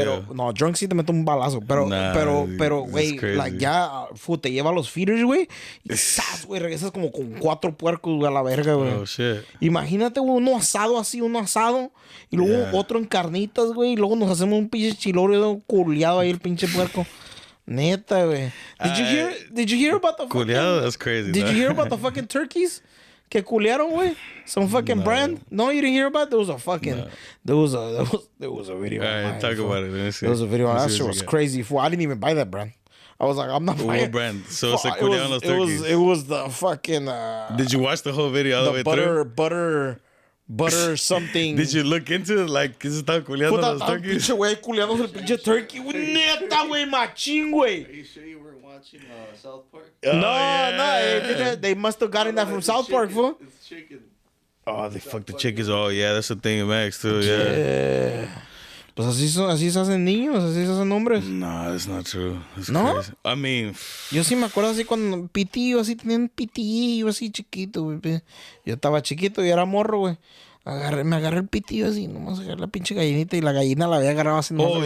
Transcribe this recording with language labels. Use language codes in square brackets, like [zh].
[es] Pero, no, drunk sí te mete un balazo. Pero, güey, like, ya, te lleva a los feeders, güey. Y ¡zas!, güey, regresas como con 4 puercos, güey, a la verga, güey. [en] Oh, shit. [es] Imagínate, güey, uno asado. Y luego otro en carnitas, güey. Y luego nos hacemos un pinche chiloro culiado ahí, el pinche puerco. Neta, güey. [en] Did you hear about the culiado? That's crazy. Did you hear about the fucking turkeys? [es] Que culearon, güey. [en] Some fucking brand. No, you didn't hear about it? There was a fucking... There was a video. All right, talk about it. There was a video. That shit was crazy. I didn't even buy that brand. I was like, I'm not buying it. What brand? So it's like [es] culearon los [en] turkeys. It was the fucking... Did you watch the whole video all the way through? Butter something. Did you look into it? [es] Like, ¿qué se están culeando los turkeys? Pinche güey, culeando el pinche turkey. Neta, güey, machín, güey. [en] Are you sure you weren't watching South Park? No. They must have gotten that from South Park, fool. It's chicken. Oh, they fucked the chickens. Oh, yeah, that's the thing in Max, too. Yeah. [es] Pues así se hacen niños, así se hacen hombres. [en] No, that's not true. That's [es] ¿No? [en] crazy. I mean... [es] Yo sí me acuerdo así cuando pitillo, así tenían un pitillo así chiquito, güey. Yo estaba chiquito y era morro, güey. Me agarré el pitillo así, nomás agarré la pinche gallinita y la gallina la había agarrado así nomás.